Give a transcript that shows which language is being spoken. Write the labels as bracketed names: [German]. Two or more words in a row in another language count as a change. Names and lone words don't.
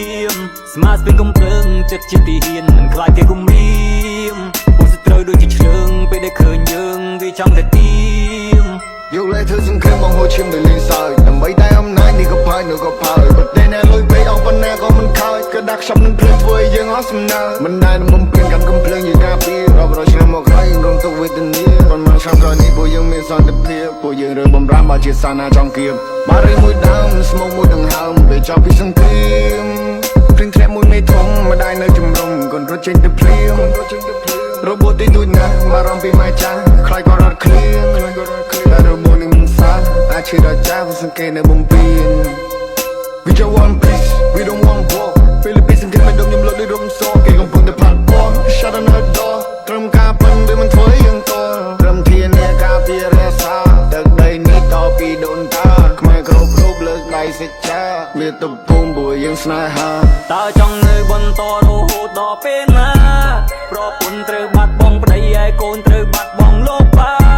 [Khmer] ម ស្មាស្ពីកំភ្លើង ចិត្តជាទាហាន មិនខ្លាចគេគំរាម ពួកសត្រូវដូចជាឈ្លើង ពេលដែលឃើញយើង វាចង់តែទាមយកលេសធ្វើសង្គ្រាម បងហូរឈាមដោយលេងសើច ដើម្បីតែអំណាច នេះក៏ផើច នោះក៏ផើច ប្រទេសអ្នកលុយពេក អស់ប៉ុណ្ណាក៏មិនខើច ក៏ដាក់ខ្ចប់នឹងភ្លើង ធ្វើឲ្យយើងអស់សំណើ មិនដែលបំពេញកម្មកំភ្លើង យើងការពារ រាប់រយឆ្នាំមកហើយ រងទុក្ខវេទនា ប៉ុន្មានឆ្នាំក្រោយនេះ ពួកយើងមានសន្តិភាព ពួកយើងរើបំរាម បើជាសាសនាចង់គៀប បារីមួយដើម ស្មុកមួយដង្ហើម ពេលចប់ពីសង្គ្រាម ភ្លៀងធ្លាក់មួយមេធំ ម្ដាយនៅជំរំ កូនរត់ចេញទៅភ្លាម របួសតិចតួចណាស់ បារម្ភពីម៉ែចាស់ ខ្លាចគាត់រត់ឃ្លៀង តែរបួសនេះមិនសះ អាចឈឺដល់ចាស់ សង្កេតនៅបំពេញ [English] We just want peace, we don't want war. [Khmer] ពេលពីសង្គ្រាមមិនដឹងខ្ញុំលុតដូចរំស គេកំពុងតែផាត់ពណ៌ [English] Shut another door [Khmer] ត្រឹមការប៉ិនវាមិនធ្វើយើងត ត្រឹមធានាការពាររក្សា ទឹកដីនេះតពីដូនតា ខ្មែរគ្រប់រូបលើកដៃសេចក្ដី មាតុភូមិពួកយើងស្នេហាតើចង់នៅបន្តរហូតដល់ពេលណា ប្រពន្ធត្រូវបាត់បង់ប្តី ឯកូនត្រូវបាត់បង់លោកប៉ា